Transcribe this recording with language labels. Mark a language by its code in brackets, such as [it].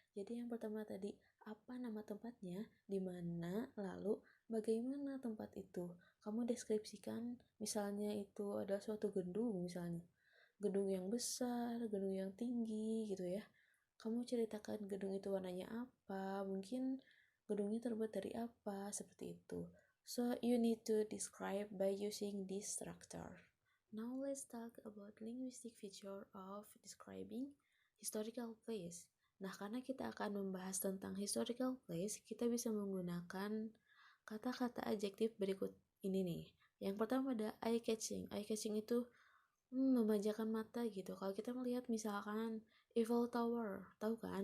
[id] Jadi yang pertama tadi, apa nama tempatnya, di mana, lalu bagaimana tempat itu. Kamu deskripsikan, misalnya itu adalah suatu gedung misalnya. Gedung yang besar, gedung yang tinggi gitu ya. Kamu ceritakan gedung itu warnanya apa, mungkin gedungnya terbuat dari apa, seperti itu. [en] So, you need to describe by using this structure. Now let's talk about linguistic feature of describing historical place. [id] Nah, karena kita akan membahas tentang historical place, kita bisa menggunakan kata-kata adjektif berikut ini nih. Yang pertama ada eye-catching. Eye-catching itu memanjakan mata gitu. Kalau kita melihat misalkan Eiffel Tower, tahu kan?